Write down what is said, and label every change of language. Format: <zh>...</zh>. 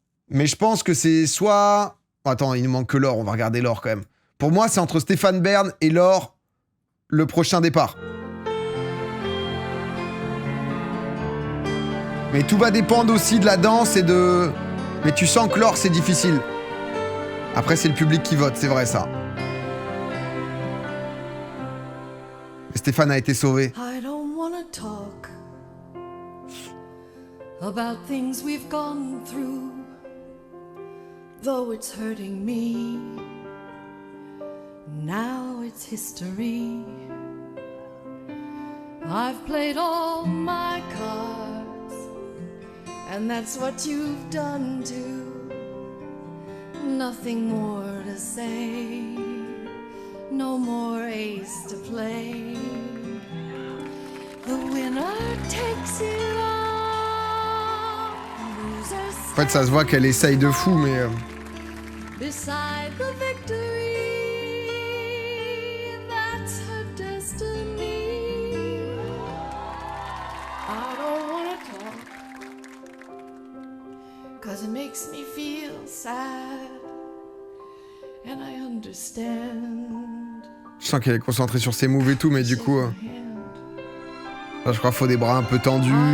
<fr>Mais je pense que c'est soit... Attends, il nous manque que Laure, on va regarder Laure quand même. Pour moi, c'est entre Stéphane Bern et Laure le prochain départ. Mais tout va dépendre aussi de la danse et de... Mais tu sens que l'or, c'est difficile. Après, c'est le public qui vote, c'est vrai ça. Stéphane a été sauvé.</fr> <en>I don't wanna talk about things we've gone through, though it's hurting me. Now it's history. I've played all my cards, and that's what you've done too. Nothing more to say, no more ace to play. The winner takes it all. Losers</en> <fr>En fait, ça se voit qu'elle essaye de fou, mais...</fr> <en>beside the victory, that's her destiny. I don't wanna talk, 'cause it makes me feel sad, and I understand.</en> <fr>Je sens qu'elle est concentrée sur ses moves et tout, mais du coup... Là, je crois qu'il faut des bras un peu tendus.</fr>